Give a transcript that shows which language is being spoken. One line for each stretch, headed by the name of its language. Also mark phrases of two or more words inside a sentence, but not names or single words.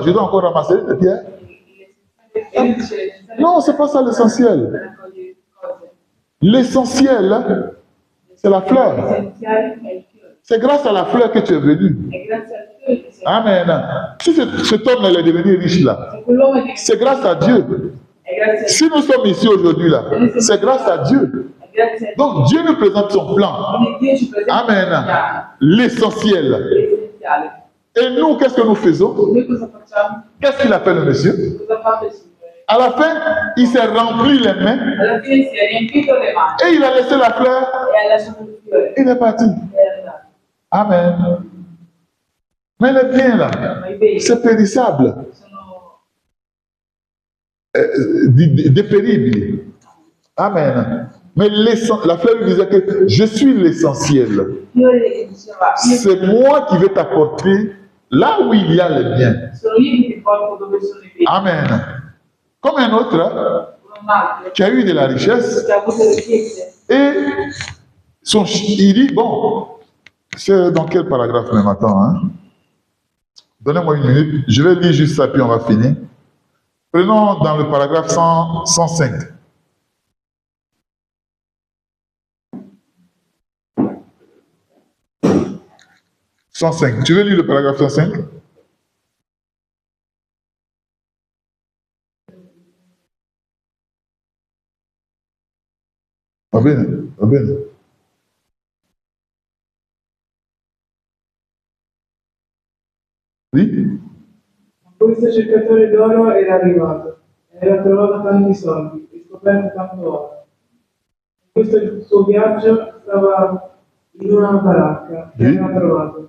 French: Je dois encore ramasser les pierres?
Italian: e lui dice l'essenziale
French: Non, c'est pas ça l'essentiel.
Italian: raccoglie cose.
French: L'essentiel, c'est la fleur.
Italian: L'essenziale è il fiore.
French: C'est grâce à la fleur que tu es venu.
Italian: È grazie al fiore che sei.
French: Amen. Si cet homme elle est devenu riche là,
Italian: Se quell'uomo è diventato,
French: c'est grâce à Dieu.
Italian: è grazie al
French: Si nous sommes ici aujourd'hui là, c'est grâce à Dieu.
Italian: è grazie al
French: Donc Dieu nous présente son plan.
Italian: Quindi Dio ci presenta il piano,
French: Amen. L'essentiel.
Italian: l'essenziale.
French: Et nous, qu'est-ce que nous faisons?
Italian: Noi cosa facciamo?
French: Qu'est-ce qu'il a fait le monsieur?
Italian: Cosa ha fatto il Signore?
French: À la fin, il s'est rempli les mains
Italian: Alla fine si è riempito le mani
French: et il a laissé la fleur.
Italian: e ha lasciato il fiore
French: Il est parti.
Italian: e è andato.
French: Amen. Mais les biens là,
Italian: Ma i beni
French: c'est périssable,
Italian: sono
French: dépérible. Amen. Mais la fleur lui disait que je suis l'essentiel.
Italian: il fiore che diceva io
French: C'est moi qui vais t'apporter là où il y a les biens.
Italian: sono io che ti porto dove sono i beni.
French: Amen. Comme un autre
Italian: Un altro
French: qui a eu de la richesse
Italian: che ha avuto le ricchezze
French: et il dit, bon, c'est dans quel paragraphe même attends, hein? Donnez-moi une minute, je vais lire juste ça puis on va finir. Prenons dans le paragraphe 105. « 105. Tu veux lire le paragraphe 105?
Italian: Va bene, va bene.
French: Oui?
Italian: Questo cercatore d'oro era arrivato, aveva trovato tanti soldi e scoperto tanto oro. In questo suo viaggio stava in una baracca che aveva trovato